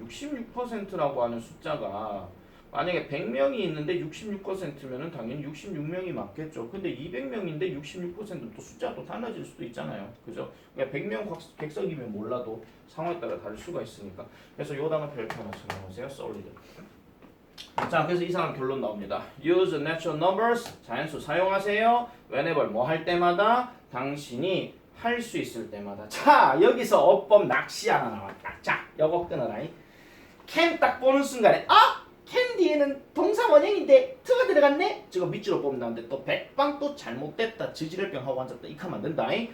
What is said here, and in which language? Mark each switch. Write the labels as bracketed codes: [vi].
[ko] 66%라고 하는 숫자가 만약에 100명이 있는데 66%면은 당연히 66명이 맞겠죠. 근데 200명인데 66%는 또 숫자가 또 달라질 수도 있잖아요. 그죠? 그러니까 100명 객석이면 몰라도 상황에 따라 다를 수가 있으니까. 그래서 이 단어 별표 하나 생각하세요. [en] solid. [ko] 자, 그래서 이상한 결론 나옵니다. [en] Use natural numbers, [ko] 자연수 사용하세요. Whenever 뭐 할 때마다, 당신이 할 수 있을 때마다. 자, 여기서 어법 낚시 하나 나왔다. 자, 요거 끊어라. can 딱 보는 순간에 can 뒤에는 동사 원형인데 t가 들어갔네? 지금 밑줄로 뽑으면 나오는데 또 백방 또 잘못됐다. 지지랄병 하고 앉았다. 이렇게 하면 안 된다.